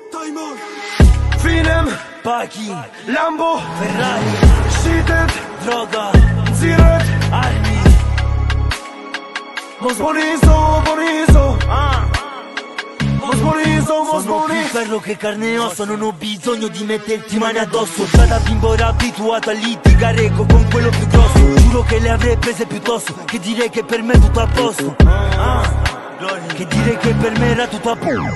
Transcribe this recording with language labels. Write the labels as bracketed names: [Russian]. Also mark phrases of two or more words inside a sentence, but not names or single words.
[Albanian] Finem, paki, Lambo, Ferrari, shitet, droga, nxirret, armi. mos bonizo, mos [Italian] Sono boni. più ferro che carne e osso, non ho bisogno di metterti mani addosso. Già da bimbo ero abituato a litigare con quello più grosso. Giuro che le avrei prese piuttosto che dire che per me è tutto a posto. Che dire che per me era tutto a posto.